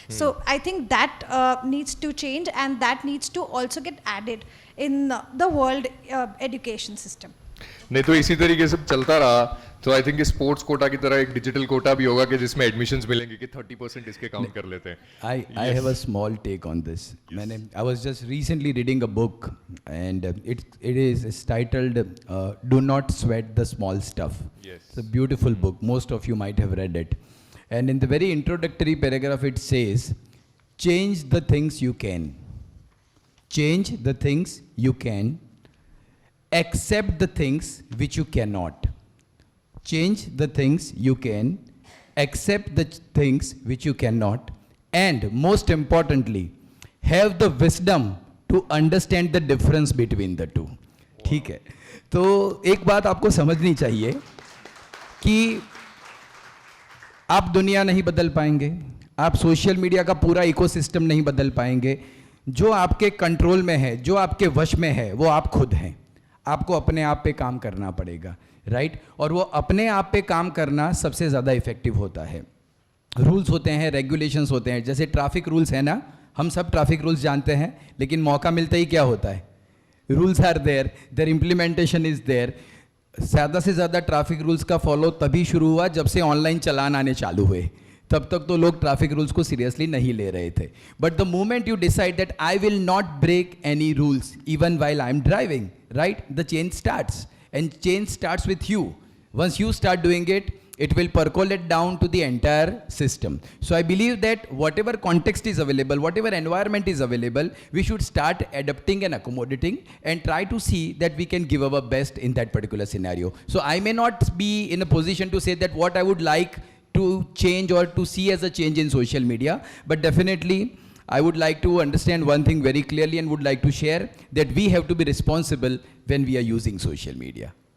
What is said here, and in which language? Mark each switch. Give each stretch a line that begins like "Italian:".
English: So I think that needs to change and that needs to also get added in the world education system.
Hindi: नहीं तो इसी तरीके से चलता रहा तो
English: I think
Hindi: स्पोर्ट्स कोटा की तरह एक डिजिटल कोटा भी होगा कि जिसमें एडमिशंस मिलेंगे कि 30% इसके काउंट कर लेते हैं।
English: I have a small take on this. I was just recently reading a book and it is titled Do Not Sweat the Small Stuff. Yes. It's a beautiful book. Most of you might have read it. And in the very introductory paragraph it says, change the things you can. Change the things you can. Accept the things which you cannot. Change the things you can, accept the things which you cannot, and most importantly, have the wisdom to understand the difference between the two.
Hindi: ठीक है, तो एक बात आपको समझनी चाहिए कि आप दुनिया नहीं बदल पाएंगे, आप सोशल मीडिया का पूरा इकोसिस्टम नहीं बदल पाएंगे। जो आपके कंट्रोल में है, जो आपके वश में है, वो आप खुद हैं। आपको अपने आप पे काम करना पड़ेगा, राइट? और वो अपने आप पे काम करना सबसे ज़्यादा इफेक्टिव होता है। रूल्स होते हैं, रेगुलेशंस होते हैं, जैसे ट्रैफिक रूल्स है ना, हम सब ट्रैफिक रूल्स जानते हैं, लेकिन मौका मिलते ही क्या होता है,
English: Rules are there, their implementation is there.
Hindi: ज़्यादा से ज़्यादा ट्रैफिक रूल्स का फॉलो तभी शुरू हुआ जब से ऑनलाइन चालान आने चालू हुए. तब तक तो लोग ट्रैफिक रूल्स को सीरियसली नहीं ले रहे थे.
English: But the moment you decide that I will not break any rules even while I am driving, right, the change starts, and change starts with you. Once you start doing it, it will percolate down to the entire system. So I believe that whatever context is available, whatever environment is available, we should start adapting and accommodating and try to see that we can give our best in that particular scenario. So I may not be in a position to say that what I would like to change or to see as a change in social media, but definitely I would like to understand one thing very clearly and would like to share that we have to be responsible when we are using social media.